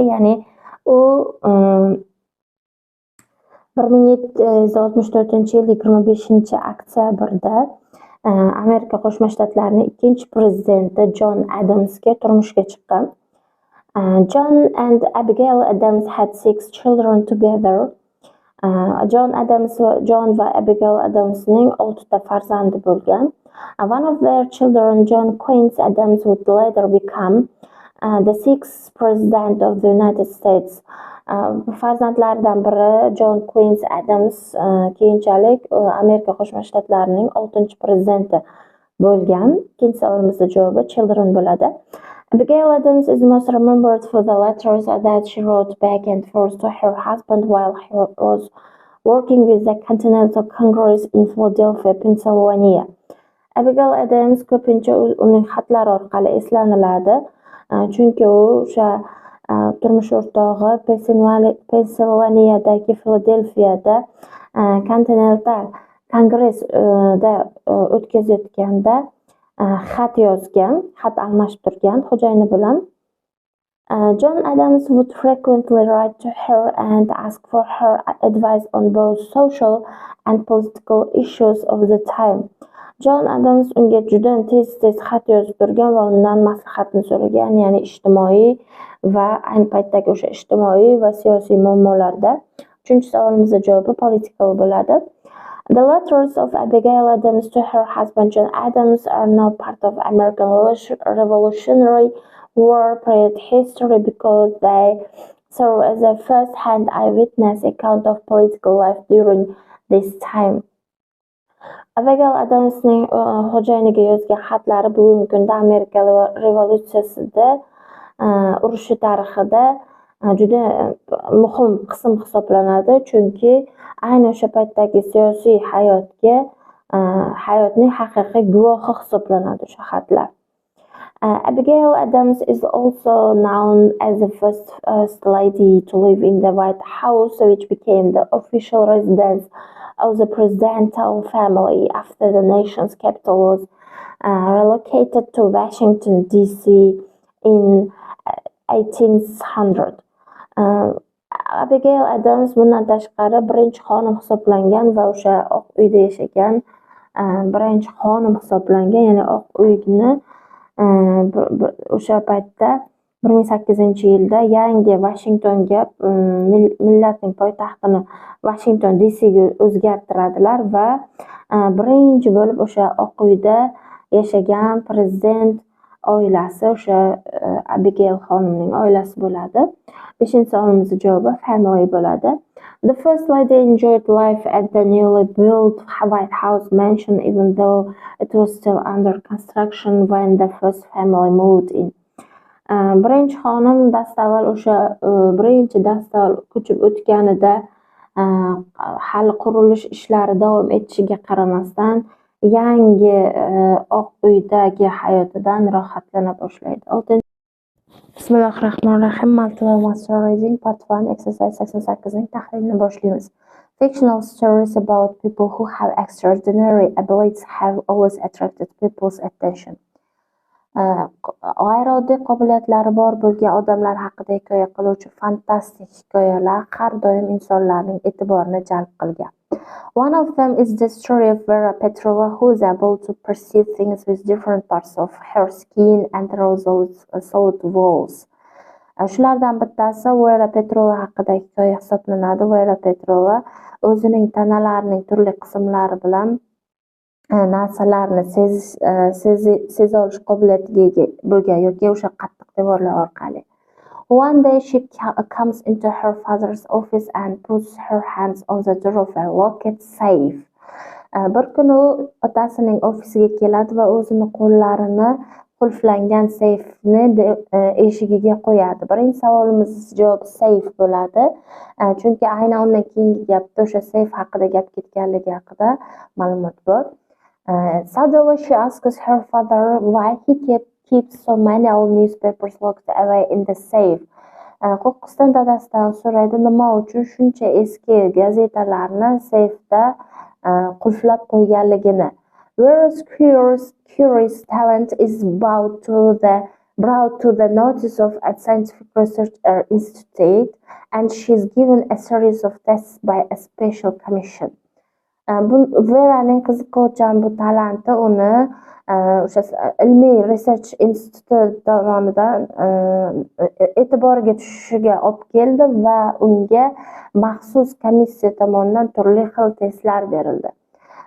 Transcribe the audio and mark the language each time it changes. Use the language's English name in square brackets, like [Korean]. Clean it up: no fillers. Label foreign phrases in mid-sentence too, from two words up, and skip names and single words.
[Uzbek] Ya'ni u 1764-yil 25-oktyabrda Amerika Qo'shma Shtatlarining ikkinchi prezidenti John Adamsga turmushga chiqqan. [English] John and Abigail Adams had 6 children together. [Uzbek] John va Abigail Adamsning 6 ta farzandi bo'lgan. [English] One of their children, John Quincy Adams, would later become the sixth President of the United States. [Uzbek] Farzandlaridan biri John Quincy Adams keyinchalik Amerika Qo'shma Shtatlarining 6-prezidenti bo'lgan. Ikkinchi savolimizda javobi children bo'ladi. [English] Abigail Adams is most remembered for the letters that she wrote back and forth to her husband while he was working with the Continental Congress in Philadelphia, Pennsylvania. [Uzbek] Abigail Adams ko'pincha uning xatlari orqali eslaniladi, chunki u o'sha turmush o'rtog'i Pensilvaniyadagi Filadelfiyada Continental Kongressda o'tkazayotganda xat yozgan, xat almashib turgan xo'jayini bilan. [English] John Adams would frequently write to her and ask for her advice on both social and political issues of the time. [Uzbek] John Adams unga juda tez xat yozib turgan va undan maslahatni so'ragan, ya'ni ijtimoiy va ayni paytdagi o'sha ijtimoiy va siyosiy muammolarda. Uchinchi savolimizda javobi political bo'ladi. [English] The letters of Abigail Adams to her husband John Adams are now part of American Revolutionary War period history because they serve as a first-hand eyewitness account of political life during this time. [Uzbek] Abigail Adamsning xo'jayiniga yozgan xatlari bugungi kunda Amerika revolyutsiyasida, urushi tarixida juda muhim qism hisoblanadi, chunki ayni o'sha paytdagi siyosiy hayotning haqiqiy guvohi hisoblanadi o'sha xatlar. [English] Abigail Adams is also known as the first lady to live in the White House, which became the official residence of the presidential family after the nation's capital was relocated to Washington, D.C. in 1800. [Uzbek] Abigail Adams bundan tashqari birinchi xonim hisoblangan va o'sha Oq uyda yashagan birinchi xonim hisoblangan, ya'ni Oq uyni o'sha paytda 1800-yilda yangi Washingtonga millatning poytaxtini Washington D.C.ga o'zgartiradilar va birinchi bo'lib o'sha Oq uyda yashagan prezident oilasi o'sha Abigail xonimning oilasi bo'ladi. 5-savolimizning javobi family bo'ladi. [English] The first lady enjoyed life at the newly built White House mansion even though it was still under construction when the first family moved in. [Uzbek] Birinchi xonim dastavval o'sha birinchi dastavval ko'chib o'tganida hali qurilish ishlari davom etishiga qaramasdan yangi Oq uydagi hayotidan rohatlana boshlaydi. [Arabic] Bismillahirrahmanirrahim. [Uzbek] Multilevel Master Reading. [English] Part 1 exercise [Uzbek] 88ning tahlilini boshlaymiz. [English] Fictional stories about people who have extraordinary abilities have always attracted people's attention. [Uzbek] G'ayrioddiy qobiliyatlari bor bo'lgan odamlar haqida hikoya qiluvchi fantastik hikoyalar har doim insonlarning e'tiborini jalb qilgan. [English] One of them is the story of Vera Petrova, who is able to perceive things with different parts of her skin and solid walls. [Uzbek] Shulardan bittasi Vera Petrova haqida hikoya hisoblanadi. Vera Petrova o'zining tanalarining turli qismlari bilan narsalarni seza olish qobiliyatiga ega bo'lgan yoki o'sha qattiq devorlar orqali. [English] One day she comes into her father's office and puts her hands on the door of a locked safe. [Uzbek] Bir kuni u otasining ofisiga keladi va o'zini qo'llarini qulflangan seyfni eshigiga qo'yadi. Birinchi savolimiz javob seyf bo'ladi. Chunki aynan undan keyingi gapda o'sha seyf haqida gap ketganligi haqida ma'lumot bor. [English] Suddenly she asks her father why he keeps so many old newspapers locked away in the safe. [Uzbek] Qo'qqisdan dadasidan so'raydi, nima uchun shuncha eski gazetalarni seyfda qulflab qo'yganligini. [English] Vera's curious talent is brought to the notice of a scientific research institute, and she is given a series of tests by a special commission. [Uzbek] Veraning qiziquvchan bu talanti uni o'sha ilmiy research instituti tomonidan e'tiboriga tushishiga olib keldi va unga maxsus komissiya tomonidan turli xil testlar berildi.